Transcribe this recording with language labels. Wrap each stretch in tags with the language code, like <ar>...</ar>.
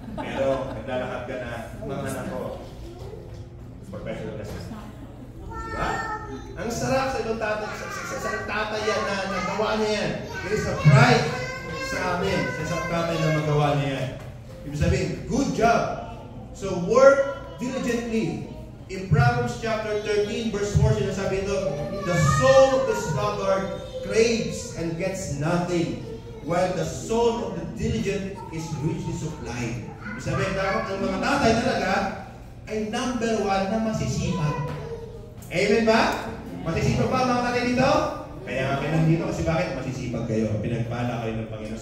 <tl>Pero naglalakad ka na, mga anak ko, professional lesson. Diba? Ang sarap sa ibang tatay yan na nagawa niya yan.</tl> <en>It is a pride</en> <tl>sa amin, sa isang tatay na magawa niya yan. Ibig sabihin,</tl> <en>good job. So work diligently. In Proverbs chapter 13, verse 4,</en> <tl>sinasabi ito,</tl> <en>the soul of the sluggard craves and gets nothing, while the soul of the diligent is richly supplied.</en> <tl>Ibig sabihin, dapat ang mga tatay talaga ay number one na masisipag. Amen ba? Masisipag ba mga tatay dito? Kaya nga kayo nandito kasi bakit? Masisipag kayo. Pinagpala kayo ng Panginoon.</tl>